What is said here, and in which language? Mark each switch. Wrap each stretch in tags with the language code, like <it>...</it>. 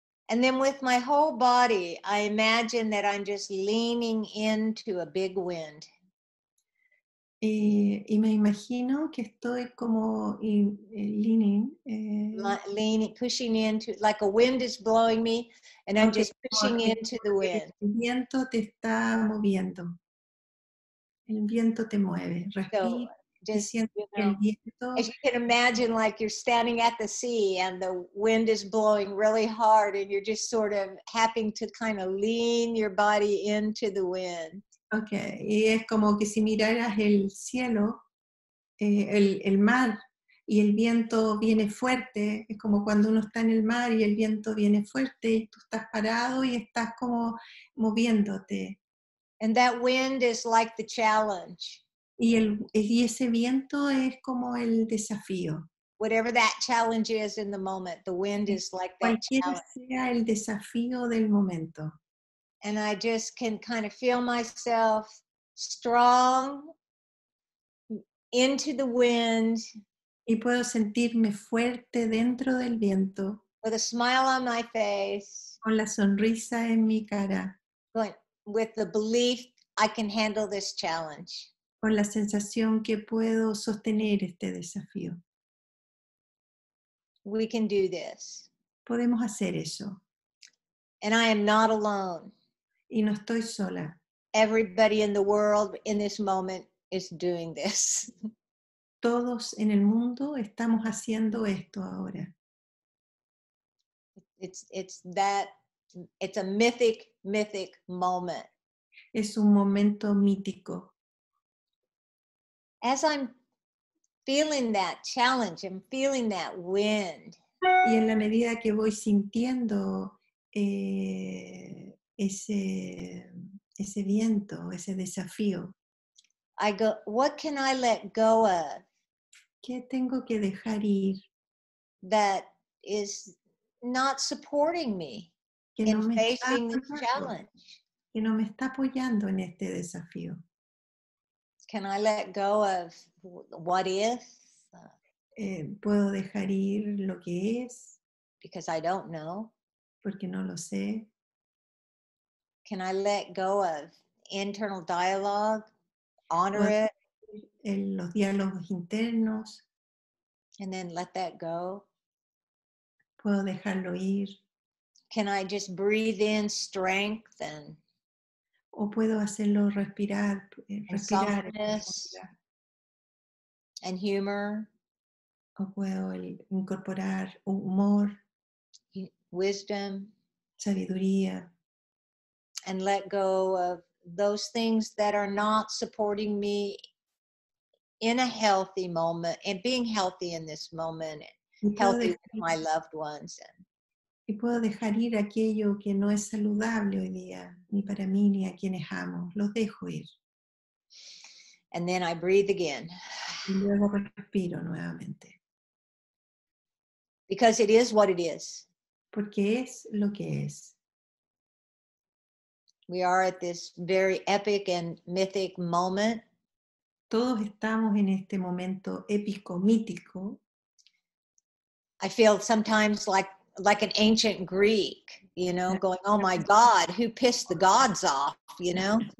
<en>And then with my whole body, I imagine that I'm just leaning into a big wind.</en> <es>Y me imagino que estoy como</es> <en>leaning. Leaning, pushing into, like a wind is blowing me, and I'm just pushing into the wind.</en> <es>El viento te está moviendo. El viento te mueve. Respira y siente que el viento.</es> <en>As you can imagine, like you're standing at the sea and the wind is blowing really hard, and you're just sort of having to kind of lean your body into the wind.</en> <es>Okay, y es como que si miraras el cielo, el mar, y el viento viene fuerte, es como cuando uno está en el mar y el viento viene fuerte y tú estás parado y estás como moviéndote.</es> <en>And that wind is like the challenge.</en> <es>Y ese viento es como el desafío.</es> <en>Whatever that challenge is in the moment, the wind is like that</en> <es>Cualquiera</es> <en>challenge.</en> <es>sea el desafío del momento.</es> <en>And I just can kind of feel myself strong into the wind.</en> <es>Y puedo sentirme fuerte dentro del viento.</es> <en>With a smile on my face.</en> <es>Con la sonrisa en mi cara.</es> <en>With the belief I can handle this challenge.</en> <es>Con la sensación que puedo sostener este desafío.</es> <en>We can do this.</en> <es>Podemos hacer eso.</es> <en>And I am not alone.</en> <es>Y no estoy sola.</es> <en>Everybody in the world in this moment is doing this.</en> <es>Todos en el mundo estamos haciendo esto ahora.</es> <en>It's a mythic moment.</en> <es>Es un momento mítico.</es> <en>As I'm feeling that challenge, I'm feeling that wind.</en> <es>Y en la medida que voy sintiendo ese viento, ese desafío.</es> <en>I go, what can I let go of?</en> <es>¿Qué tengo que dejar ir?</es> <en>That is not supporting me in facing this challenge.</en> <es>Que no me está apoyando en este desafío.</es> <en>Can I let go of what if?</en> <es>Puedo dejar ir lo que es.</es> <en>Because I don't know.</en> <es>Porque no lo sé.</es> <en>Can I let go of internal dialogue? Honor it.</en> <es>Los diálogos internos.</es> <en>And then let that go.</en> <es>Puedo dejarlo ir.</es> <en>Can I just breathe in strength</en> <es>o puedo hacerlo respirar,</es> <en>softness and humor?</en> <es>O puedo incorporar humor,</es> <en>wisdom,</en> <es>sabiduría.</es> <en>And let go of those things that are not supporting me in a healthy moment and being healthy in this moment, healthy with my loved ones.</en> <es>Y puedo dejar ir aquello que no es saludable hoy día, ni para mí ni a quienes amo. Los dejo ir.</es> <en>And then I breathe again.</en> <es>Y luego respiro nuevamente.</es> <en>Because it is what it is.</en> <es>Porque es lo que es.</es> <en>We are at this very epic and mythic moment.</en> <es>Todos estamos en este momento épico, mítico.</es> <en>I feel sometimes like an ancient Greek, you know, going, oh my God, who pissed the gods off, you know?</en>